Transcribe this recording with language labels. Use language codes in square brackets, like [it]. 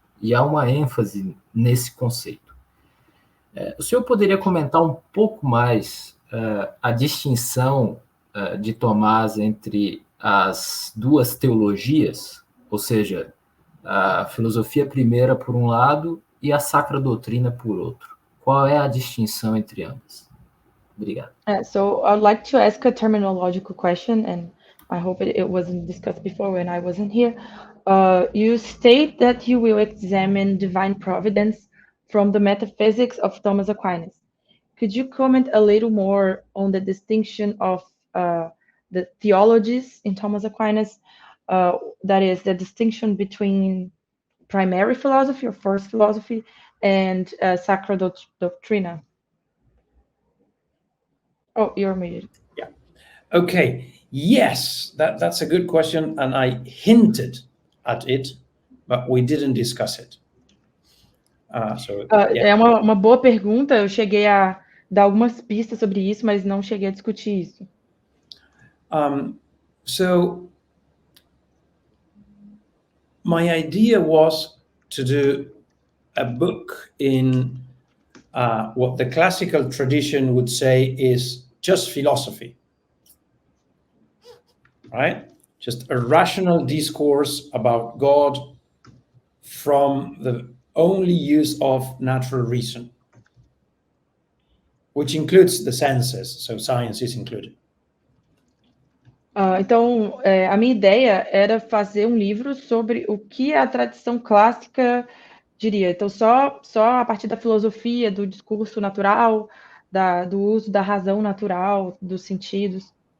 [pt] E há uma ênfase nesse conceito. O senhor poderia comentar um pouco mais a distinção de Tomás entre as duas teologias, ou seja, a filosofia primeira por um lado e a sacra doutrina por outro? Qual é a distinção entre ambas? Obrigado. [en] So I'd like to ask a terminological question, and I hope it wasn't discussed before when I wasn't here. You state that you will examine divine providence from the metaphysics of Thomas Aquinas. Could you comment a little more on the distinction of the theologies in Thomas Aquinas? That is, the distinction between primary philosophy or first philosophy, and Sacra Doctrina. Oh, you're muted. Yeah. Okay. Yes, that's a good question, and I hinted at it, but we didn't discuss it. [pt] É uma boa pergunta. Eu cheguei a dar algumas pistas sobre isso, mas não cheguei a discutir isso. [en] So my idea was to do a book in what the classical tradition would say is just philosophy, right? Just a rational discourse about God from the only use of natural reason, which includes the senses, so science is included. [pt] Então, a minha ideia era fazer um livro sobre o que a tradição clássica diria. Então, só a partir da filosofia, do discurso natural, do uso da razão natural, dos sentidos.